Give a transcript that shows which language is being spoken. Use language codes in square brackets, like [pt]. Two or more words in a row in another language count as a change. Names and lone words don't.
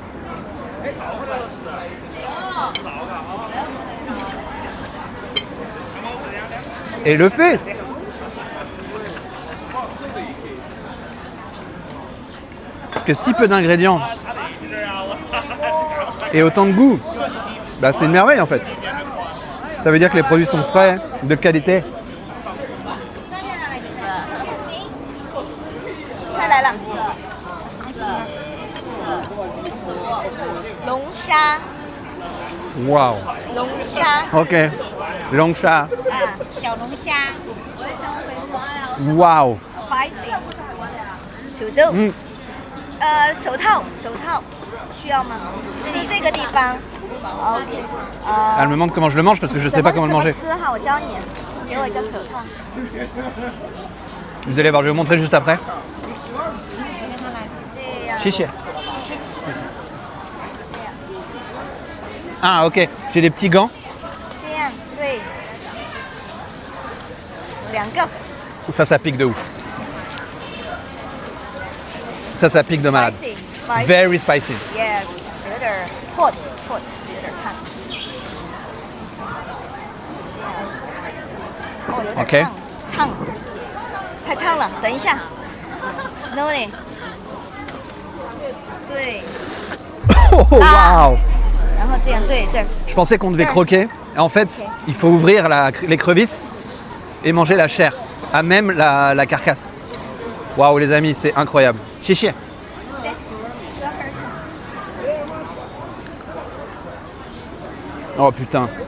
[fr] Et le fait que si peu d'ingrédients et autant de goût, bah c'est une merveille en fait. Ça veut dire que les produits sont frais, de qualité. [zh] 快来了，龙虾， Waouh. 龙虾 Ok. Long chat. 啊，小龙虾 Waouh. ，spicy，土豆，手套，手套， 需要吗？吃这个地方。OK。 [fr] Elle me demande comment je le mange parce que je sais pas comment le manger. [zh] 怎么吃哈？我教你。给我一个手套。 [fr] Vous allez voir, je vais vous montrer juste après. [zh] 这样。谢谢. [fr] Ah ok, j'ai des petits gants. [zh] 这样对。2个。 [fr] Ça pique de ouf. Ça pique de malade. [en] Spicy. Very spicy. Yes. [zh] 有点 hot， 有点烫。哦，有点 OK 烫，太烫了。等一下 ，Snowy。对， Oh waouh! 然后这样对这儿。 [fr] Je pensais qu'on devait croquer. Et en fait, il faut ouvrir l'écrevisse et manger la chair, à même la carcasse. Waouh les amis, c'est incroyable. Chichi. Oh putain.